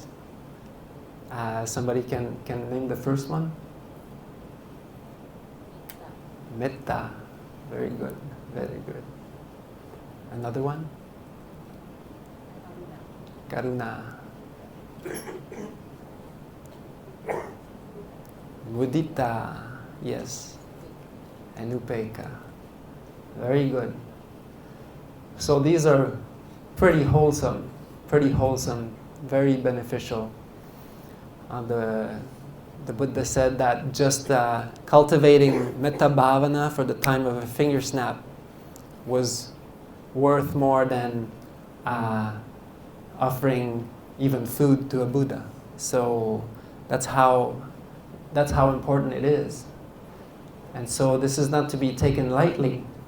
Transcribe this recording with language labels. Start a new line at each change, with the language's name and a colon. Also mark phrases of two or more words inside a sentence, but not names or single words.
English: Somebody can name the first one? Metta. Very good. Very good. Another one? Karuna. Mudita. Yes. And Upekkha. Very good. So these are pretty wholesome, very beneficial. The Buddha said that just cultivating
Pali: metta bhavana
English: for the time of a finger snap was worth more than offering even food to a Buddha. So that's how important it is. And so this is not to be taken lightly.